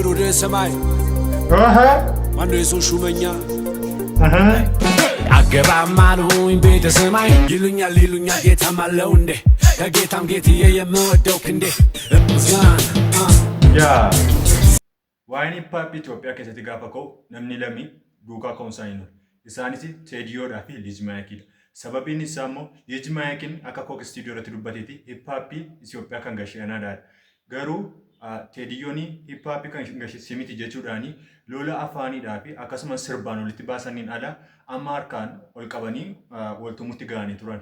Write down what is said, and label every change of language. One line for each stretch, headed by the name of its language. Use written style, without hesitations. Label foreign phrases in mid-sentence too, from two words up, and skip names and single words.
Amharic: ሰማይ ማነው የሰው ሹመኛ አገባም አልሆኝ ቤተ ሰማይ ይሉኛል ጌታም አለው እንዴ ከጌታም ጌትዬ የምወደው ክንዴ
Oromo: ዋይኒ ፓፒ ኢትዮጵያ keessatti gaafa ka'u namni lamii duukaa ka'umsaa hin oolu. Isaanis Teediyoodhaa fi Liij Maayikiidha. Sababiin isaa immoo Liij Maayikiin akka kook istiidiyoo irratti dubbateeti hiphaappii Itoophiyaa kan gasheenaadha. Garuu Teediyoon hiphaappii kan gasheesse miti jechuudhaani lola afaaniidhaa fi akkasumas sirbaan walitti baasaniin ala amma harkaan ol qabanii waltumutti ga'anii turan.